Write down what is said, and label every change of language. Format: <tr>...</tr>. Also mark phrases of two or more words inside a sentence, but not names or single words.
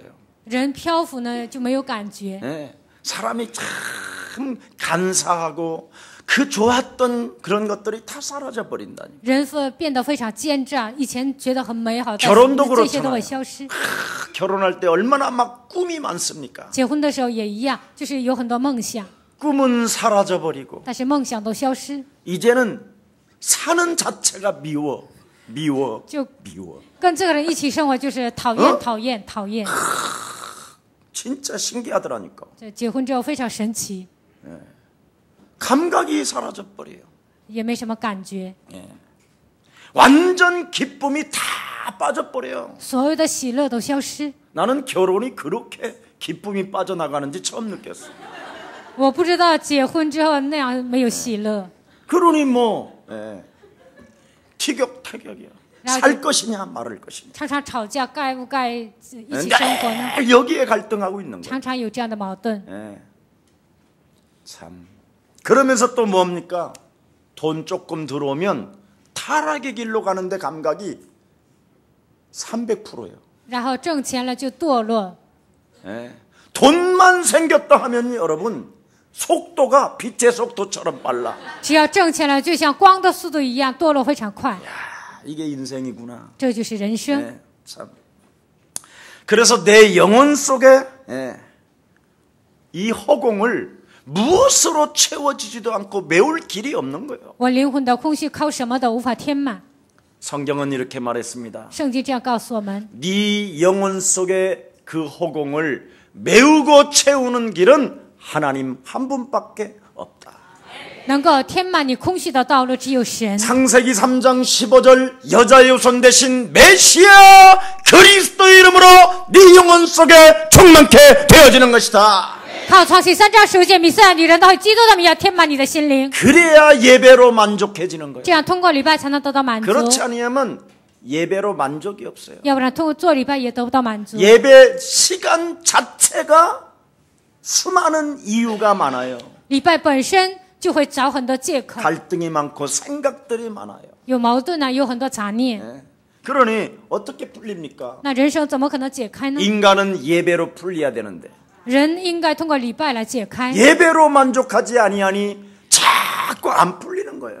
<zh>人漂浮呢就没有感觉，</zh> <ko>네, 사람이 참 간사하고 그 좋았던 그런 것들이 다 사라져 버린다니.</ko> <zh>人变得非常奸诈，以前觉得很美好，但</zh> <ko>결혼도</ko> <zh>是这些都</zh> <ko>그렇잖아요.</ko> <zh>会消失。</zh> <ko>결혼할 때 얼마나 막 꿈이 많습니까?</ko> <zh>结婚的时候也一样，就是有很多梦想，</zh> <ko>꿈은 사라져 버리고</ko> <zh>但是梦想都消失，</zh> <ko>이제는 사는 자체가 미워.</ko> <zh>就</zh> <ko>미워.</ko> <zh>跟这个人一起生活就是讨厌、讨厌、讨厌。</zh> <ko>진짜 신기하더라니까.</ko> <zh>这结婚之后非常神奇，</zh> <ko>감각이 사라져 버려요.</ko> <zh>也没什么感觉，</zh> <ko>완전 기쁨이 다 빠져 버려요.</ko> <zh>所有的喜乐都消失。</zh> <ko>나는 결혼이 그렇게 기쁨이 빠져나가는지 처음 느꼈어.</ko> <zh>我不知道结婚之后那样没有喜乐，</zh> <ko>그러니 뭐 티격태격이야. 나도- 살 것이냐 말을 것이냐.</ko> <zh>常常吵架，该不该一起生活呢？</zh> <ko>늘 여기에 갈등하고 있는 거야.</ko> <zh>常常有这样的矛盾。</zh> <ko>참. 그러면서 또 뭡니까? 돈 조금 들어오면 타락의 길로 가는데 감각이 300%예요.</ko> <zh>然后挣钱了就堕落，</zh> <ko>돈만 생겼다 하면 여러분 속도가 빛의 속도처럼 빨라.</ko> <zh>只要挣钱了，就像光的速度一样，堕落非常快。</zh> <ko>이게 인생이구나.</ko> <zh>这就是人生。</zh> <ko>참. 그래서 내 영혼 속에 이 허공을 무엇으로 채워지지도 않고 메울 길이 없는 거예요.</ko> <zh>我灵魂的空虚靠什么都无法填满。</zh> <ko>성경은 이렇게 말했습니다.</ko> <zh>圣经这样告诉我们：</zh> <ko>네 영혼 속에 그 허공을 메우고 채우는 길은 하나님 한 분밖에 없다.</ko> <zh>能够填满你空虚的道路只有神。</zh> <ko>창세기 3장 15절 여자의 후손 대신 메시아 그리스도 이름으로 네 영혼 속에 충만케 되어지는 것이다.</ko> <zh>靠创世3章15节，弥赛亚女人到基督的名要填满你的心灵，</zh> <ko>그래야 예배로 만족해지는 거예요.</ko> <zh>这样通过礼拜才能得到满足，</zh> <ko>그렇지 않으면 예배로 만족이 없어요.</ko> <zh>要不然通过做礼拜也得不到满足。</zh> <ko>예배 시간 자체가 수많은 이유가 많아요.</ko> <zh>礼拜本身就会找很多借口，</zh> <ko>갈등이 많고 생각들이 많아요.</ko> <zh>有矛盾啊，有很多杂念，</zh> <ko>그러니 어떻게 풀립니까?</ko> <zh>那人生怎么可能解开呢？</zh> <ko>인간은 예배로 풀려야 되는데</ko> <zh>人应该通过礼拜来解开。</zh> <ko>예배로 만족하지 아니하니 자꾸 안 풀리는 거예요.</ko>